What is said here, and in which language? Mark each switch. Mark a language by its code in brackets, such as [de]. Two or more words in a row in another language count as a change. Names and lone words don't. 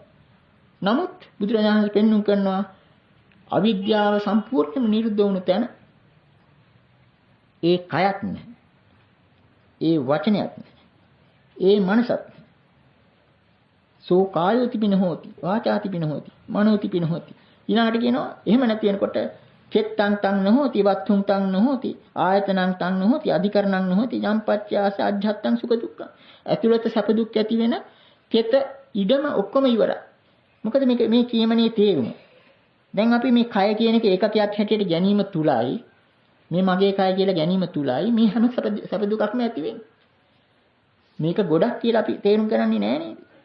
[si] නමුත් බුදුරජාණන් වහන්සේ පෙන්වුම් කරනවා අවිද්‍යාව සම්පූර්ණයෙන්ම නිරුද්ධ වුණු තැන ඒ කයත් නැහැ. ඒ වචනයත් නැහැ. ඒ මනසත් නැහැ. [pi] සෝ කායෝති පින හෝති වාචාති පින හෝති මනෝති පින හෝති. [si] ඊළඟට කියනවා එහෙම නැති වෙනකොට [pi] චෙත්තං තං නොහෝති වත්තුං තං නොහෝති ආයතනං තං නොහෝති අධිකරණං නොහෝති යම්පච්චාස අජ්ජත්තං සුඛ දුක්ඛ. [si] ඇතුළත සැප දුක් ඇති වෙන කෙත ඉඩම ඔක්කොම ඉවරයි. මොකද මේ කියමනේ තේරුම. දැන් අපි මේ කය කියන එක ඒකකයක් හැටියට ගැනීම තුලයි මේ මගේ කය කියලා ගැනීම තුලයි මේ හැම සැප දුකක්ම ඇති වෙන්නේ. මේක ගොඩක් කියලා අපි තේරුම් කරන්නේ නැහැ නේද?